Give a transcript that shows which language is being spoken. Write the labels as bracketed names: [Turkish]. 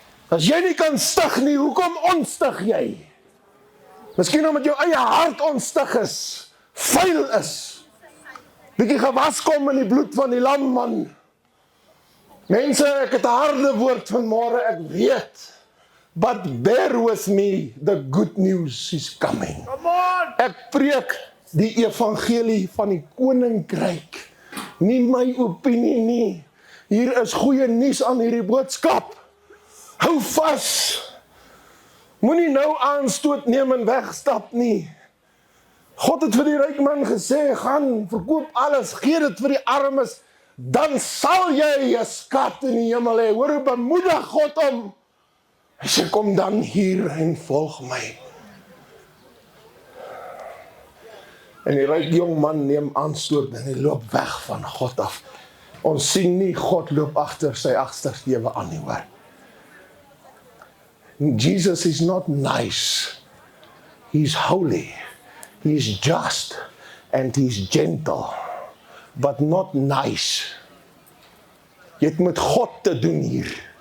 [Afrikaans] As jy nie kan stig nie, hoekom onstig jy? Miskien omdat jou eie hart onstig is, vuil is, bietjie gewas kom in die bloed van die lam, man. Mense, ek het 'n harde woord vanmôre, ek weet. [English] But bear with me, the good news is coming. Come on. [Afrikaans] Ek preek die evangelie van die koninkryk. Nie my opinie nie. Hier is goeie nuus aan hierdie boodskap. Hou vas. Moenie nou aanstoot neem en wegstap nie. God het vir die ryk man gesê, gaan, verkoop alles, gee dit vir die armes, dan sal jy 'n skat in die hemel hê. Hoor hoe bemoedig God hom. Hy sê, kom dan hier en volg my. En die ryk jong man neem aanstoot en hy loop weg van God af. Ons sien nie God loop agter sy agtersteewe aan nie, hoor. [English] Jesus is not nice. He's holy. He's just and he's gentle, but not nice. [Afrikaans] Jy het met God te doen hier.